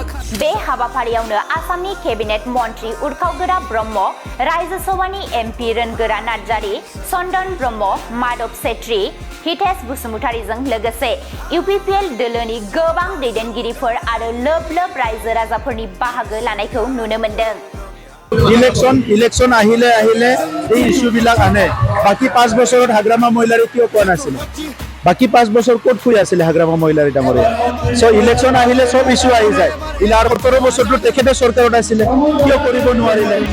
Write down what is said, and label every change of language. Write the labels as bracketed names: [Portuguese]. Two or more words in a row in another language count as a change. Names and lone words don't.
[Bodo] बे हाबाफारियावनो आसामनि केबिनेट मन्त्रि उर्खावगोरा ब्रह्म रायजो सभानि एमपि रोनगोरा नार्जारी चन्दन ब्रह्म माधव सेत्री हितेश बसुमतारीजों लोगोसे इउपिपिएल दोलोनि गोबां दैदेनगिरिफोर आरो लोब लोब रायजो राजाफोरनि बाहागो लानायखौ नुनो मोन्दों [Assamese] ইলেকশন আহিলে এই ইস্যুবিলাক আনে বাকি 5 বছৰত হাগ্ৰামা মহিলাৰে কিয় কোৱা নাছিল বাকি 5 বছৰ ক'ত শুই আছিল হাগ্ৰামা মহিলাৰে ডাঙৰীয়া সো ইলেকশন আহিলে সব ইস্যু আহি যায় ইলাৰ 17 বছৰটো তেখেতে চৰকাৰত আছিল কিয় কৰিব নোৱাৰিলে